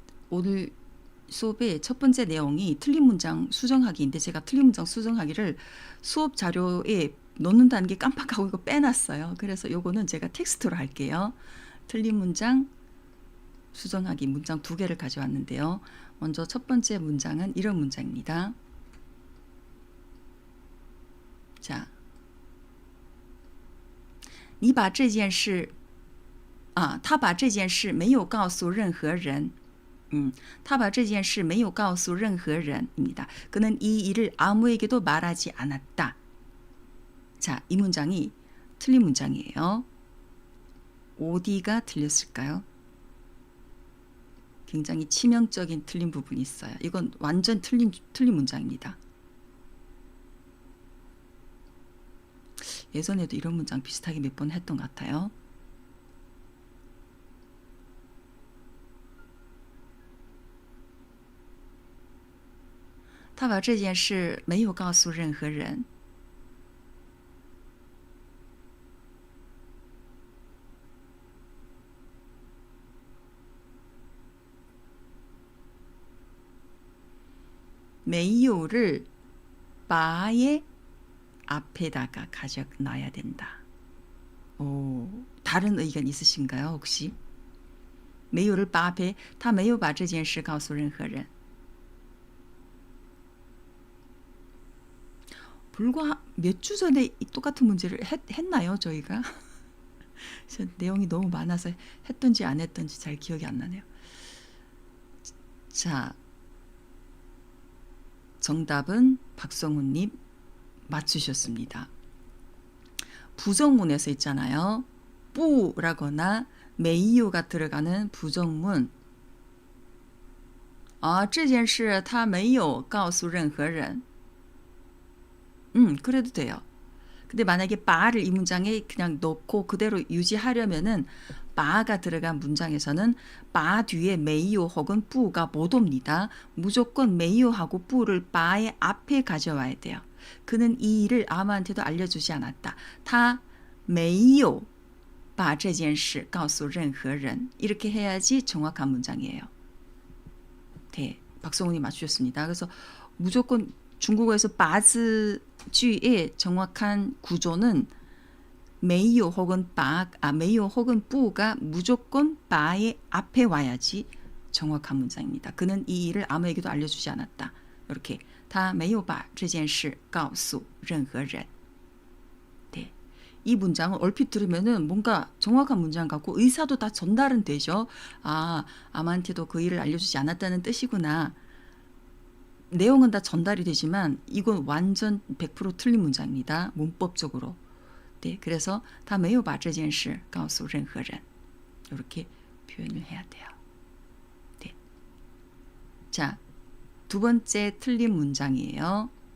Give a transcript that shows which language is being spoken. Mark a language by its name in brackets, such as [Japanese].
[Korean] 오늘 수업의 첫 번째 내용이 틀린 문장 수정하기인데 제가 틀린 문장 수정하기를 수업 자료에 넣는다는 게 깜빡하고 이거 빼놨어요. 그래서 요거는 제가 텍스트로 할게요. 틀린 문장 수정하기 문장 2개를 가져왔는데요. 먼저 첫 번째 문장은 이런 문장입니다. [Chinese] 자, 你把这件事他把这件事没有告诉任何人。他把这件事没有告诉任何人 [Korean] 입니다. 그는 이 일을 아무에게도 말하지 않았다. 자, 이 문장이 틀린 문장이에요. 어디가 틀렸을까요? 굉장히 치명적인 틀린 부분이 있어요. 이건 완전 틀린 문장입니다. 예전에도 이런 문장 비슷하게 몇 번 했던 것 같아요. [Chinese] 他把这件事没有告诉任何人。 [Korean] 메이오를 바의 앞에다가 가져놔야 된다. 다른 의견 있으신가요, 혹시? [Chinese] 没有人把 [Korean] 앞에 [Chinese] 他没有把这件事告诉任何人。 [Korean] 불과 몇 주 전에 똑같은 문제를 했나요, 저희가? 내용이 너무 많아서 했던지 안 했던지 잘 기억이 안 나네요. 자, 정답은 박성훈님 맞추셨습니다. 부정문에서 있잖아요. 뿌라거나 메이요가 들어가는 부정문. [Chinese] 这件事他没有告诉任何人。 [Korean] 그래도 돼요. 근데 만약에 바를 이 문장에 그냥 넣고 그대로 유지하려면은 바가 들어간 문장에서는 바 뒤에 메이오 혹은 뿌가 못 옵니다. 무조건 메이오하고 뿌를 바의 앞에 가져와야 돼요. 그는 이 일을 아무한테도 알려주지 않았다. [Chinese] 他没有把这件事告诉任何人. [Korean] 이렇게 해야지 정확한 문장이에요. 네, 박성훈이 맞추셨습니다. 그래서 무조건 중국어에서 바즈句의 정확한 구조는 메이오 혹은 메이오 혹은 뿌가 무조건 바의 앞에 와야지 정확한 문장입니다. 그는 이 일을 아무에게도 알려주지 않았다. 이렇게 [Chinese] 他没有把这件事告诉任何人. [Korean] 네. 이 문장을 얼핏 들으면은 뭔가 정확한 문장 같고 의사도 다 전달은 되죠. 아, 아무한테도 그 일을 알려주지 않았다는 뜻이구나. 내용은 다 전달이 되지만 이건 완전 100% 틀린 문장입니다. 문법적으로. 네, 그래서 [Chinese] 他没有把这件事告诉任何人. [Korean] 이렇게 표현을 해야 돼요. 네. 자, 두 번째 틀린 문장이에요.